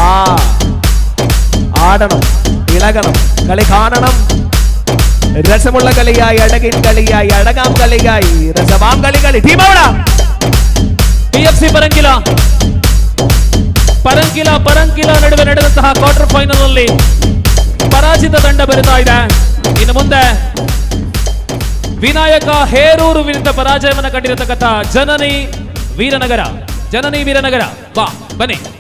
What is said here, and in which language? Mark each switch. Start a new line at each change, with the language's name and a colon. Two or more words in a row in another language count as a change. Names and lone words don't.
Malayalam: ആടണം, ഇളകണം, കളി കാണണം. രസമുള്ള കളിയായി, അടകിൻ കളിയായി, അടകാം കളിയായി, രസമാം കളി. ടീം അവിടെ
Kannada: PFC ಪರಂಕಿಲ ನಡುವೆ ನಡೆದಂತಹ
English: quarter final
Kannada: ನಲ್ಲಿ ಪರಾಜಿತ ತಂಡ ಬರುತ್ತಾ ಇದೆ. ಇನ್ನು ಮುಂದೆ ವಿನಾಯಕ ಹೇರೂರು ವಿರುದ್ಧ ಪರಾಜಯವನ್ನು ಕಂಡಿರತಕ್ಕಂಥ ಜನನಿ ವೀರನಗರ ಬಾ ಬನ್ನಿ.